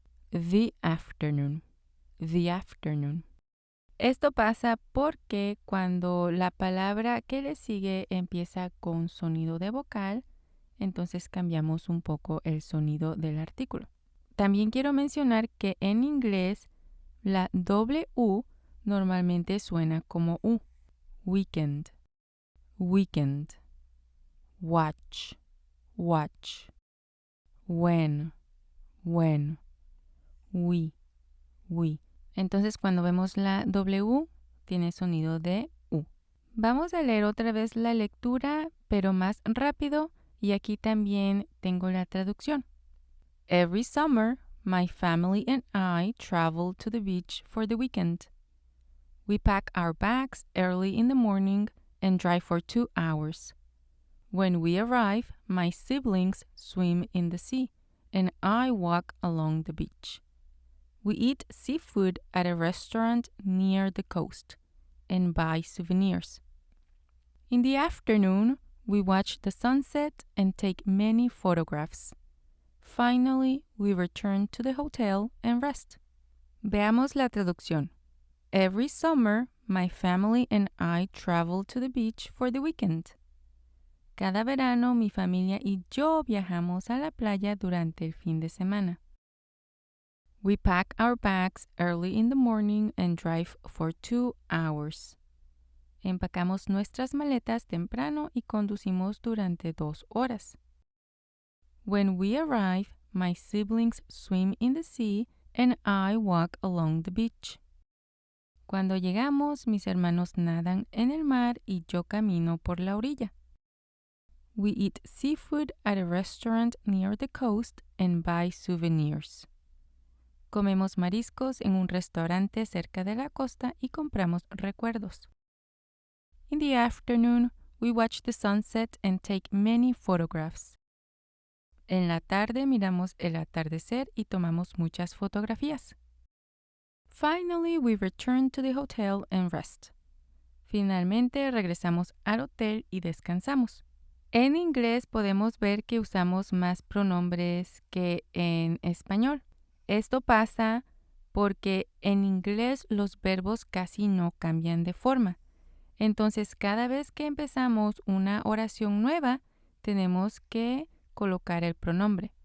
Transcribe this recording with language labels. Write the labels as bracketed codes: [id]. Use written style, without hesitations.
[en] The afternoon. The afternoon. [es] Esto pasa porque cuando la palabra que le sigue empieza con sonido de vocal, entonces cambiamos un poco el sonido del artículo. También quiero mencionar que en inglés la doble U normalmente suena como U. [en] Weekend, weekend, watch, watch, when, we. [es] Entonces cuando vemos la W tiene sonido de U. Vamos a leer otra vez la lectura, pero más rápido, y aquí también tengo la traducción. [en] Every summer, my family and I travel to the beach for the weekend. We pack our bags early in the morning and drive for 2 hours. When we arrive, my siblings swim in the sea, and I walk along the beach. We eat seafood at a restaurant near the coast and buy souvenirs. In the afternoon, we watch the sunset and take many photographs. Finally, we return to the hotel and rest. [es] Veamos la traducción. [en] Every summer, my family and I travel to the beach for the weekend. [es] Cada verano, mi familia y yo viajamos a la playa durante el fin de semana. [en] We pack our bags early in the morning and drive for 2 hours. [es] Empacamos nuestras maletas temprano y conducimos durante 2 horas. [en] When we arrive, my siblings swim in the sea and I walk along the beach. [es] Cuando llegamos, mis hermanos nadan en el mar y yo camino por la orilla. [en] We eat seafood at a restaurant near the coast and buy souvenirs. [es] Comemos mariscos en un restaurante cerca de la costa y compramos recuerdos. [en] In the afternoon, we watch the sunset and take many photographs. [es] En la tarde miramos el atardecer y tomamos muchas fotografías. [en] Finally, we return to the hotel and rest. [es] Finalmente regresamos al hotel y descansamos. En inglés podemos ver que usamos más pronombres que en español. Esto pasa porque en inglés los verbos casi no cambian de forma. Entonces, cada vez que empezamos una oración nueva, tenemos que colocar el pronombre.